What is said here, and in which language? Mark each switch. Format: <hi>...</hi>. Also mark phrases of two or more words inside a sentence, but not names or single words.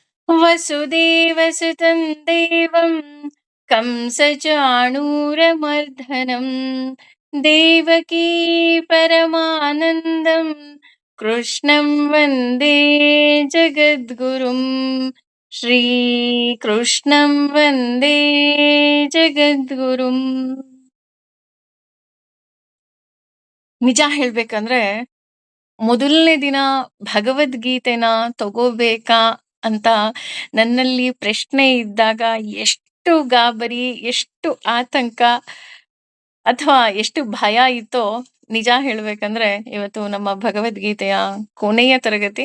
<sa>ವಸುದೇವಸುತಂ ದೇವಂ ಕಂಸಚಾಣೂರಮರ್ದನಂ ದೇವಕೀ ಪರಮಾನಂದಂ ಕೃಷ್ಣಂ ವಂದೇ ಜಗದ್ಗುರುಂ ಶ್ರೀಕೃಷ್ಣಂ ವಂದೇ ಜಗದ್ಗುರುಂ.</sa> <kn>ನಿಜ ಹೇಳ್ಬೇಕಂದ್ರೆ ಮೊದಲನೇ ದಿನ ಭಗವದ್ಗೀತೆನ ತಗೋಬೇಕಾ ಅಂತ ನನ್ನಲ್ಲಿ ಪ್ರಶ್ನೆ ಇದ್ದಾಗ ಎಷ್ಟು ಗಾಬರಿ, ಎಷ್ಟು ಆತಂಕ ಅಥವಾ ಎಷ್ಟು ಭಯ ಇತ್ತೋ, ನಿಜ ಹೇಳ್ಬೇಕಂದ್ರೆ ಇವತ್ತು ನಮ್ಮ ಭಗವದ್ಗೀತೆಯ ಕೊನೆಯ ತರಗತಿ.</kn>